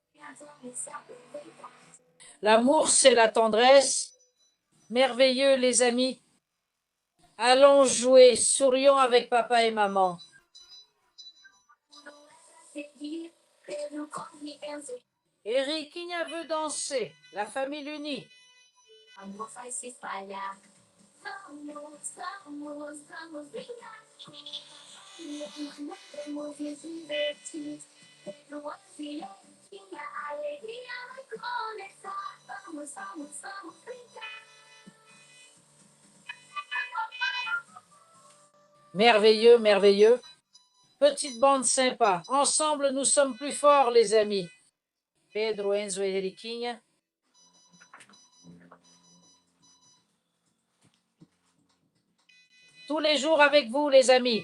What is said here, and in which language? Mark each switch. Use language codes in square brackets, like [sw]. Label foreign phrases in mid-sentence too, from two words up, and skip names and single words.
[fr] L'amour, c'est la tendresse. Merveilleux, les amis. Allons jouer, sourions avec papa et maman. Eriquinha veut danser, la famille unie. [pt] Amor vai se espalhar. Vamos, vamos, vamos brincar. Vamos nos divertir. Numa filhotinha, a alegria vai começar. Vamos, vamos, vamos brincar. [fr] Merveilleux, merveilleux. Petite bande sympa. Ensemble, nous sommes plus forts, les amis. Pedro, Enzo et Eriquinha. Tous les jours avec vous, les amis.